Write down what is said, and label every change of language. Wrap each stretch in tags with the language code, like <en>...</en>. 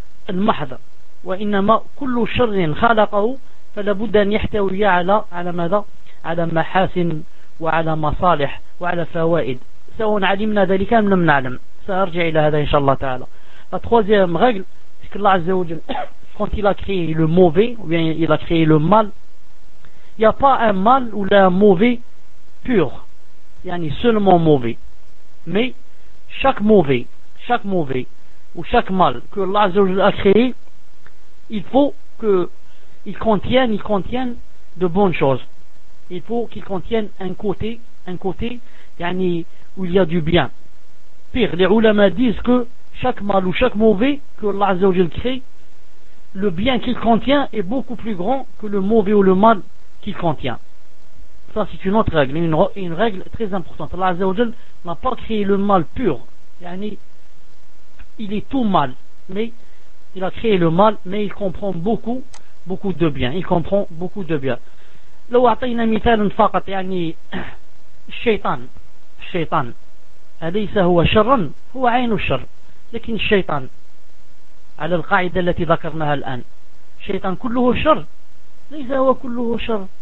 <ar>المحض وإنما كل شر خلقه فلابد أن يحتوي على ماذا؟ على محاسن وعلى مصالح وعلى فوائد، سواء علمنا ذلك أم لم نعلم، سأرجع إلى هذا إن شاء الله تعالى.</ar> <fr>La troisième règle, c'est que Allah Azza wa Jal, quand il a créé le mauvais ou bien il a créé le mal, il n'y a pas un mal ou un mauvais pur, yani seulement mauvais. Mais chaque mauvais ou chaque mal que Allah Azza wa Jal a créé, il faut que ils contiennent de bonnes choses. Il faut qu'ils contiennent un côté yani où il y a du bien. Pire, les ulama disent que chaque mal ou chaque mauvais que Allah Azza wa Jal crée, le bien qu'il contient est beaucoup plus grand que le mauvais ou le mal qu'il contient. Ça c'est une autre règle, une règle très importante. Allah Azza wa Jal n'a pas créé le mal pur, yani il est tout mal, mais il a créé le mal, mais il comprend beaucoup de bien, il comprend beaucoup de bien.</fr> <ar>لو أعطينا مثال فقط يعني الشيطان أليس هو شر؟ هو عين الشر، لكن الشيطان على القاعدة التي ذكرناها الآن، الشيطان كله شر؟ ليس هو كله شر.</ar>